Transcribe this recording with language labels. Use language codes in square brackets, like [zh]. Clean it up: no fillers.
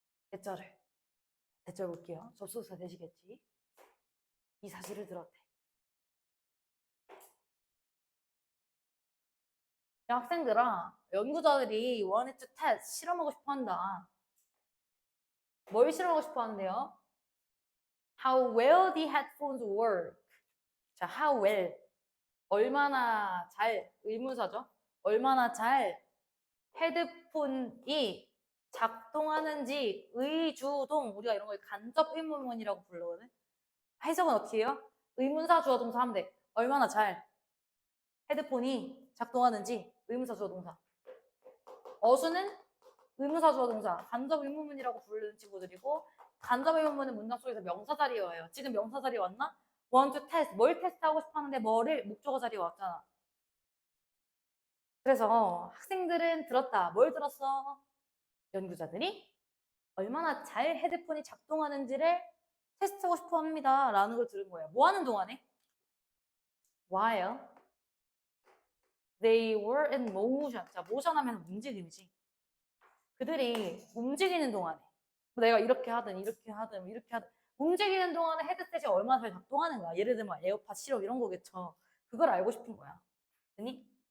[ko] 대절을. 대절 볼게요. 접속사 되시겠지? 이 사실을 들었대. 야, 학생들아, 연구자들이 [en] wanted to test [ko] 실험하고 싶어 한다. 뭘 실험하고 싶어 하는데요? [en] How well the headphones work. [ko] 자, how well. 얼마나 잘, 의문사죠? 얼마나 잘 헤드폰이 작동하는지 의주동, 우리가 이런 걸 간접 의문문이라고 부르거든. 해석은 어떻게 해요? 의문사 주어 동사 하면 돼. 얼마나 잘 헤드폰이 작동하는지 의문사 주어 동사. 어수는 의문사 주어 동사, 간접 의문문이라고 부르는 친구들이고 간접 의문문은 문장 속에서 명사 자리에 와요. 지금 명사 자리에 왔나? want to test, 뭘 테스트하고 싶어 하는데 뭐를 목적어 자리에 왔잖아. 그래서 학생들은 들었다. 뭘 들었어? 연구자들이 얼마나 잘 헤드폰이 작동하는지를 테스트하고 싶어 합니다. 라는 걸 들은 거예요. 뭐 하는 동안에? [en] While they were in motion. [ko] 자, motion 하면 움직임이지. 그들이 움직이는 동안에 내가 이렇게 하든 움직이는 동안에 헤드셋이 얼마나 잘 작동하는 거야. 예를 들면 에어팟 실험 이런 거겠죠. 그걸 알고 싶은 거야. 됐니?